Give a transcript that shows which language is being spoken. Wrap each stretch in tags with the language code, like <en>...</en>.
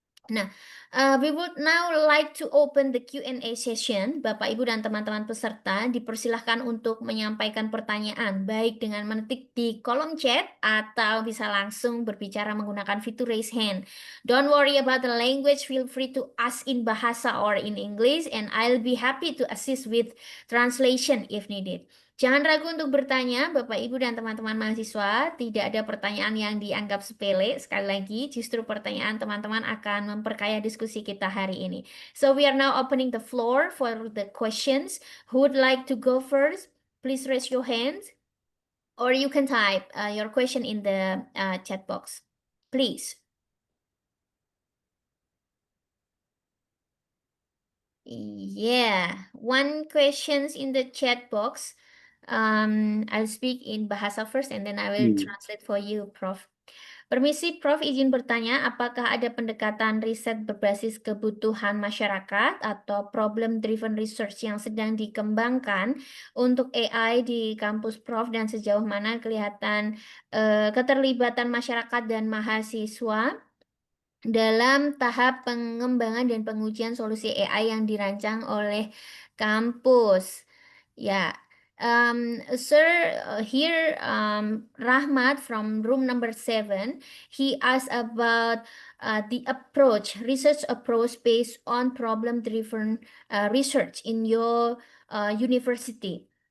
<en>Nah, we would now like to open the Q&A session.</en> <id>Bapak, Ibu, dan teman-teman peserta dipersilahkan untuk menyampaikan pertanyaan, baik dengan mengetik di kolom chat atau bisa langsung berbicara menggunakan fitur raise hand.</id> <en>Don't worry about the language, feel free to ask in Bahasa or in English, and I'll be happy to assist with translation if needed.</en> <id>Jangan ragu untuk bertanya, Bapak, Ibu, dan teman-teman mahasiswa. Tidak ada pertanyaan yang dianggap sepele. Sekali lagi, justru pertanyaan teman-teman akan memperkaya diskusi kita hari ini.</id> <en>So we are now opening the floor for the questions. Who would like to go first? Please raise your hands, or you can type your question in the chat box. Please. Yeah, one questions in the chat box. I'll speak in Bahasa first and then I will translate for you, Prof.</en> <id>Permisi, Prof, izin bertanya, apakah ada pendekatan riset berbasis kebutuhan masyarakat atau problem-driven research yang sedang dikembangkan untuk AI di kampus Prof, dan sejauh mana kelihatan keterlibatan masyarakat dan mahasiswa dalam tahap pengembangan dan pengujian solusi AI yang dirancang oleh kampus?</id> <en>Ya, sir, here Rahmat from room number 7, he asked about the approach, research approach based on problem-driven research in your university.</en>